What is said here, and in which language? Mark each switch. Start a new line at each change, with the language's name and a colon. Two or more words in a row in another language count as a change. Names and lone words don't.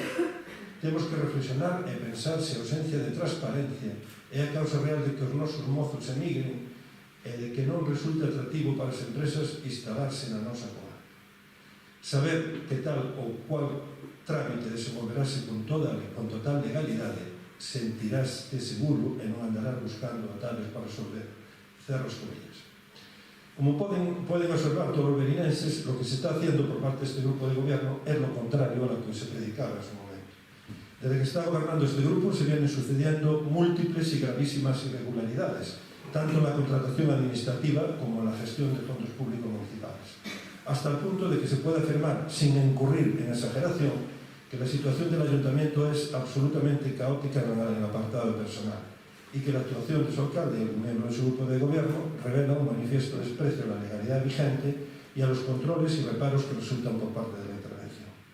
Galician: Temos que reflexionar e pensar se a ausencia de transparencia é a causa real de que os nosos mozos emigren e de que non resulte atractivo para as empresas instalarse na nosa comarca. Saber que tal ou cual trámite desenvolverase con total legalidade, sentiráste seguro e non andarás buscando atalhos para resolver.
Spanish: Cerros comillas. Como pueden observar todos los berinenses, lo que se está haciendo por parte de este grupo de gobierno es lo contrario a lo que se predicaba en su momento. Desde que está gobernando este grupo se vienen sucediendo múltiples y gravísimas irregularidades, tanto en la contratación administrativa como en la gestión de fondos públicos municipales, hasta el punto de que se puede afirmar, sin incurrir en exageración, que la situación del ayuntamiento es absolutamente caótica en el apartado personal y que la actuación de su alcalde y el miembro de su grupo de gobierno revela un manifiesto desprecio a la legalidad vigente y a los controles y reparos que resultan por parte de la intervención.